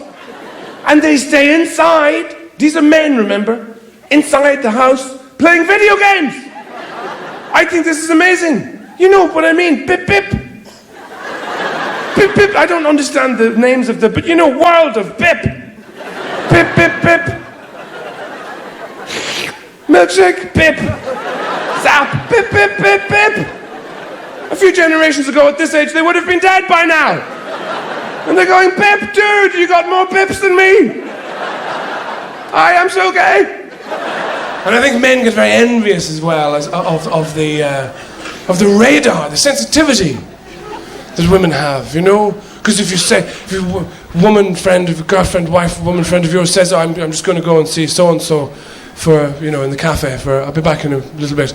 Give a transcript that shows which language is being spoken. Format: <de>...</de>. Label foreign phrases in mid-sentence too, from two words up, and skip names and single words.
<en>And they stay inside, these are men, remember, inside the house, playing video games. I think this is amazing. You know what I mean, bip bip. Bip bip, I don't understand the names of but world of bip. Bip bip bip. Milkshake, bip. Zap, bip bip bip bip. A few generations ago at this age, they would have been dead by now. And they're going, Pip, dude, you got more pips than me. I am so gay. And I think men get very envious as well of the radar, the sensitivity that women have, Because if your woman friend, if a girlfriend, wife, woman friend of yours says, I'm just going to go and see so-and-so for, in the cafe I'll be back in a little bit.</en>